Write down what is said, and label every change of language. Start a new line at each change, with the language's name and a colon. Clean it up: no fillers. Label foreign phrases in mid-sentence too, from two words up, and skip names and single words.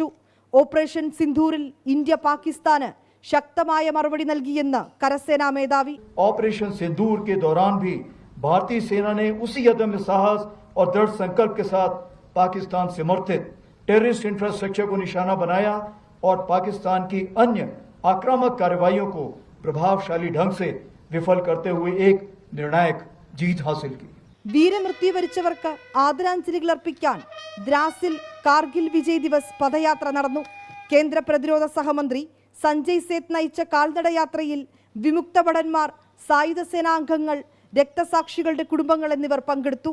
Malayalam: ഓപ്പറേഷൻ സിന്ധൂരിൽ ഇന്ത്യ പാകിസ്ഥാന് ശക്തമായ മറുപടി നൽകിയെന്ന് കരസേനാ മേധാവി.
Hindi: ऑपरेशन सिंदूर के दौरान भी भारतीय सेना ने उसी अदम्य साहस और दृढ़ संकल्प के साथ पाकिस्तान समर्थित
English: terrorist infrastructure
Hindi: को निशाना बनाया और पाकिस्तान की अन्य आक्रामक कार्रवाइयों को प्रभावशाली ढंग से विफल करते हुए एक निर्णायक जीत हासिल की.
Malayalam: വീരമൃത്യു വരിച്ചവർക്ക് ആദരാഞ്ജലികൾ അർപ്പിക്കാൻ ദ്രാസിൽ കാർഗിൽ വിജയ് ദിവസ് പദയാത്ര നടന്നു. കേന്ദ്ര പ്രതിരോധ സഹമന്ത്രി സഞ്ജയ് സേത്ത് നയിച്ച കാൽനടയാത്രയിൽ വിമുക്ത ഭടന്മാർ, സായുധ സേനാംഗങ്ങൾ, രക്തസാക്ഷികളുടെ കുടുംബങ്ങൾ എന്നിവർ പങ്കെടുത്തു.